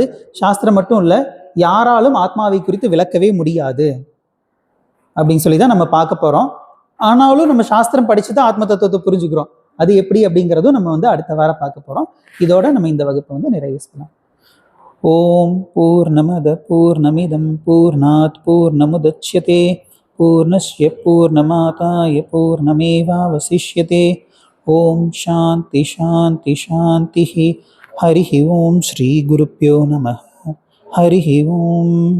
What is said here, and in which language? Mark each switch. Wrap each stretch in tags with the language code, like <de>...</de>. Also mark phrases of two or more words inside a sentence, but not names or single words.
<ta>சாஸ்திரம் மட்டும் இல்ல, யாராலும் ஆத்மாவை குறித்து விளக்கவே முடியாது அப்படின்னு சொல்லி தான் நம்ம பார்க்க போறோம். ஆனாலும் நம்ம சாஸ்திரம் படிச்சுதான் ஆத்ம தத்துவத்தை புரிஞ்சுக்கிறோம். அது எப்படி அப்படிங்கிறதும் நம்ம வந்து அடுத்த வாரம் பார்க்க போறோம். இதோட நம்ம இந்த வகுப்பை வந்து நிறைவு செய்யலாம்.</ta> <sa>ॐ पूर्णमदः पूर्णमिदं पूर्णात् पूर्णमुदच्यते पूर्णस्य पूर्णमादाय पूर्णमेवावशिष्यते. ॐ शान्तिः शान्तिः शान्तिः. हरिः ॐ श्री गुरुभ्यो नमः. हरिः ॐ.</sa>